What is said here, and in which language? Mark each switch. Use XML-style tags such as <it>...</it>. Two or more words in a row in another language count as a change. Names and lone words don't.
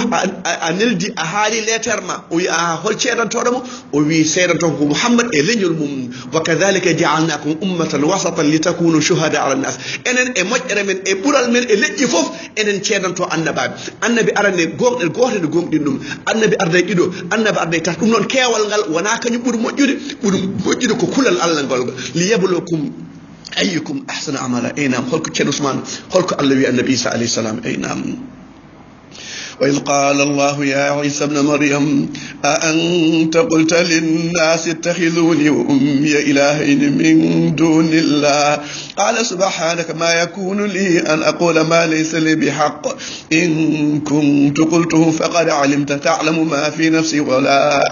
<ff>a neldi a haali lettere ma o wi a hol ceedantoɗo mo o wi seedanto ko Mouhammad e leñol mum</ff> <ar>وكذلك جعلناكم أمة وسطا لتكونوا شهداء على الناس</ar> <ff>enen e moƴƴere men e ɓural men e leƴƴi fof enen ceedanto annabaɓe annabi arane gonɗe goto nde gomɗin ɗum annabi arday ɗiɗo annabi arday tata ɗum noon keewal ngal wona kañum ɓuuri moƴƴude ko kulal Allah ngol</ff> <ar>ليبلوكم أيكم أحسن عملا</ar> <ff>eynam holko ceerno Ousmane holko Allah wi annabi Isa</ff> <ar>عليه السلام</ar> <ff>eynam</ff> <ar>وإذ قال الله يا عيسى ابن مريم أأنت قلت للناس اتخذوني وأمي إلهين من دون الله قال سبحانك ما يكون لي أن أقول ما ليس لي بحق إن كنت قلته فقد علمت تعلم ما في نفسي ولا</ar>